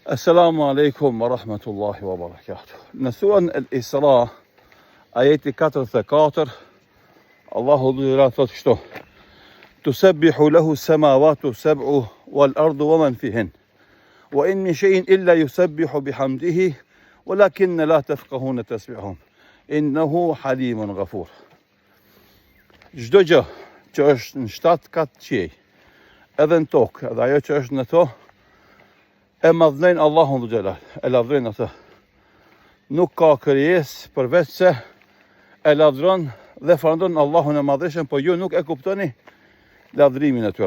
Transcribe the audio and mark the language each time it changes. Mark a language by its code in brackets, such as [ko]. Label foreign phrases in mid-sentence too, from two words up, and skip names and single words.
[ar] السلام عليكم ورحمة الله وبركاته. [sq] Në surën Al-Isra, ajeti 44, Allahu dhura thot kështu: [ar] تسبح له السماوات السبع والأرض ومن فيهن وإن من شيء إلا يسبح بحمده ولكن لا تفقهون تسبيحهم إنه حليم غفور. [sq] Çdo gjë që është në 7 kat qiej, edhe në tokë, edhe ajo që është në to, e madhnojnë Allahun [ar] ذو الجلال, [sq] e lavdrojnë atë. Nuk ka krijesë përveç se e lavdron dhe falëndron Allahun e madhëshëm, po ju nuk e kuptoni lavdrimin e tyre.